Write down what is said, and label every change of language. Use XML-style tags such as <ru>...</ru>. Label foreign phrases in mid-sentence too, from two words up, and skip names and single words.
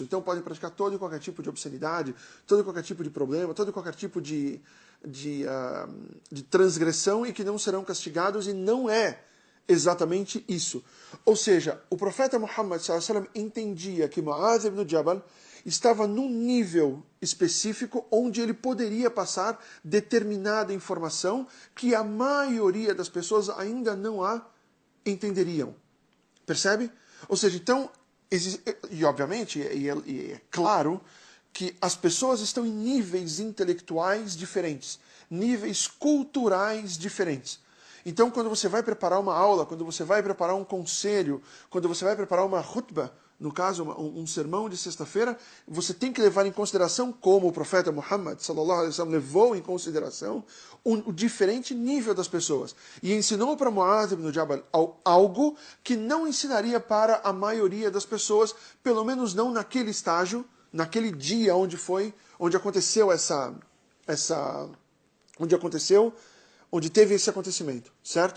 <pt>Então podem praticar todo e qualquer tipo de obscenidade, todo e qualquer tipo de problema, todo e qualquer tipo de transgressão, e que não serão castigados, e não é exatamente isso. Ou seja, o profeta Muhammad</pt> <ar>صلى الله عليه وسلم</ar> <pt>entendia que Mu'adh ibn Jabal estava num nível específico onde ele poderia passar determinada informação que a maioria das pessoas ainda não a entenderiam. Percebe? Ou seja, então, e obviamente, é claro que as pessoas estão em níveis intelectuais diferentes, níveis culturais diferentes. Então, quando você vai preparar uma aula, quando você vai preparar um conselho, quando você vai preparar uma khutbah, no caso, um sermão de sexta-feira, você tem que levar em consideração, como o profeta Muhammad</pt> <ar>صلى الله عليه وسلم</ar> <pt>levou em consideração, o diferente nível das pessoas. E ensinou para Mu'adh ibn Jabal algo que não ensinaria para a maioria das pessoas, pelo menos não naquele estágio, naquele dia onde teve esse acontecimento, certo?</pt>